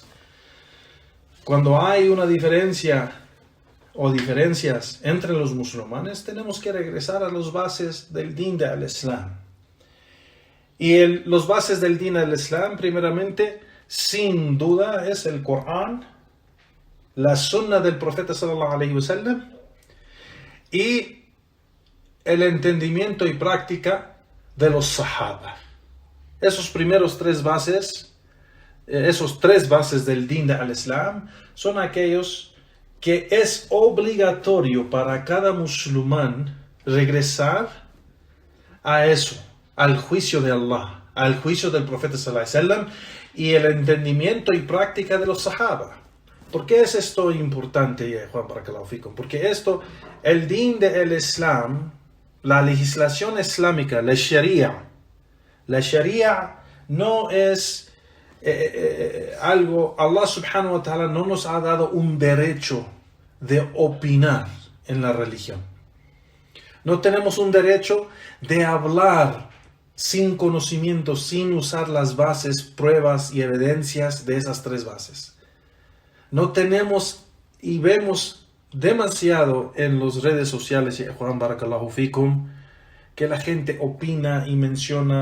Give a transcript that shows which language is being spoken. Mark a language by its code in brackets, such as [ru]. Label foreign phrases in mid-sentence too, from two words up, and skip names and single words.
[es] Cuando hay una diferencia o diferencias entre los musulmanes, tenemos que regresar a las bases del din del Islam. Y los bases del din del Islam, primeramente, sin duda, es el Corán, la sunna del profeta [ar] صلى الله عليه وسلم [es] y el entendimiento y práctica de los sahaba. Esos tres bases del din del Islam son aquellos que es obligatorio para cada musulmán regresar a eso, al juicio de Allah, al juicio del profeta [ar] صلى الله عليه وسلم [es] y el entendimiento y práctica de los sahaba. ¿Por qué es esto importante, Juan [ar] بارك الله فيكم? [es] Porque el din del Islam, la legislación islámica, la sharia no es algo, [ar] الله سبحانه وتعالى [es] no nos ha dado un derecho de opinar en la religión. No tenemos un derecho de hablar sin conocimiento, sin usar las bases, pruebas y evidencias de esas tres bases. No tenemos, y vemos demasiado en las redes sociales, Juan [ar] بارك الله فيكم, [es] que la gente opina y menciona,